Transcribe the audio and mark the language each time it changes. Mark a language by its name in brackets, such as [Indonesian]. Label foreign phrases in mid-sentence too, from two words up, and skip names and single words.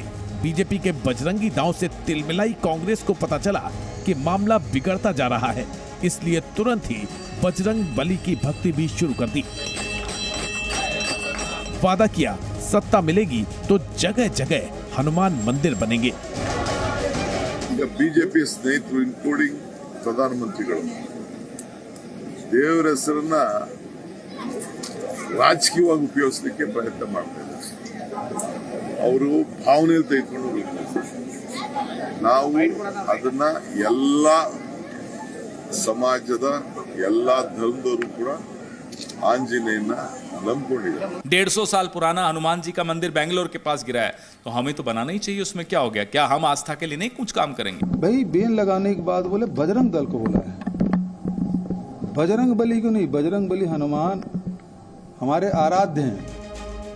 [Hindi] बीजेपी के बजरंगी दांव से तिलमिलाई कांग्रेस को पता चला कि मामला बिगड़ता जा रहा है, इसलिए तुरंत ही बजरंग बली की भक्ति भी शुरू कर दी। वादा किया सत्ता मिलेगी तो जगह जगह हनुमान मंदिर बनेंगे। [Kannada] ಬಿಜೆಪಿ ಸ್ನೇಹಿತರು ಇನ್ಕ್ಲೂಡಿಂಗ್ ಪ್ರಧಾನಮಂತ್ರಿಗಳು ದೇವರ ಹೆಸರನ್ನ ರಾಜಕೀಯವಾಗಿ ಉಪಯೋಗಿಸಲಿಕ್ಕೆ ಪ್ರಯತ್ನ ಮಾಡ್ತಾ ಇದ್ದಾರೆ। ಅವರು ಭಾವನೆಯಲ್ಲಿ ತೆಗೆದುಕೊಂಡು ಹೋಗ್ತಾರೆ। ನಾವು ಅದನ್ನ ಎಲ್ಲ ಸಮಾಜದ ಎಲ್ಲ ಧರ್ಮದವರು ಕೂಡ ಆಂಜನೇಯನ [Hindi] 150 साल पुराना हनुमान जी का मंदिर बेंगलोर के पास गिरा है, तो हमें तो बनाना ही चाहिए। उसमें क्या हो गया? क्या हम आस्था के लिए नहीं कुछ काम करेंगे? भाई बेन लगाने के बाद बोले बजरंग दल को बोला है, बजरंग बली को नहीं। बजरंग बली हनुमान हमारे आराध्य हैं।